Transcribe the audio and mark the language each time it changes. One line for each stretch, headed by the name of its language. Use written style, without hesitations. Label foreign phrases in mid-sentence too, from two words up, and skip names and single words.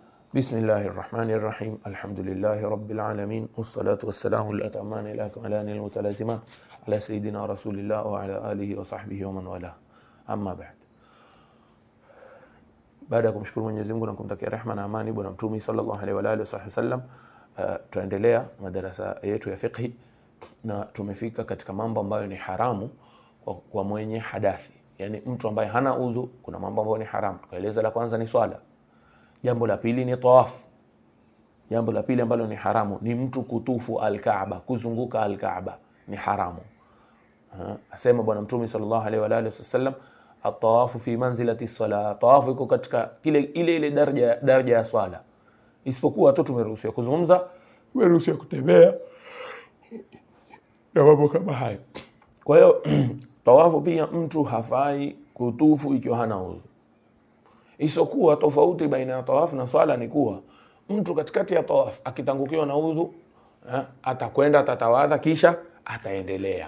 Arabic: بسم الله الرحمن الرحيم. الحمد لله رب العالمين. والصلاة والسلام الأتمان الأكملان المتلازمان على سيدنا رسول الله وعلى آله وصحبه ومن والى. أما بعد.
Swahili: Baada ya kumshukuru Mwenyezi Mungu na kumtakia rehema na amani bwana Mtume
Arabic: صلى الله عليه وعلى آله وسلم,
Swahili: tuendelea madarasa yetu ya fiqh na tumefika katika mambo ambayo ni haramu kwa mwenye hadathi. Yani mtu ambaye hana udhu, kuna mambo ambayo ni haramu. Tukaeleza la kwanza ni swala. Jambo la pili ni tawaf. Jambo la pili ambalo ni haramu ni mtu kutufu al-Kaaba, kuzunguka al-Kaaba ni haramu. Asema bwana Mtume
Arabic: صلى الله عليه وعلى آله وسلم، الطواف في منزلة الصلاة.
Swahili: Tawafu iko katika ile daraja ya swala. Isipokuwa tu tumeruhusiwa kuzungumza, tumeruhusiwa kutembea na mambo kama hayo. Kwa hiyo tawafu pia mtu hafai kutufu ikiwa hana udhu. Isokuwa tofauti baina ya tawaf na swala ni kuwa mtu katikati ya tawaf akitangukiwa na udhu, atakwenda atatawadha kisha ataendelea.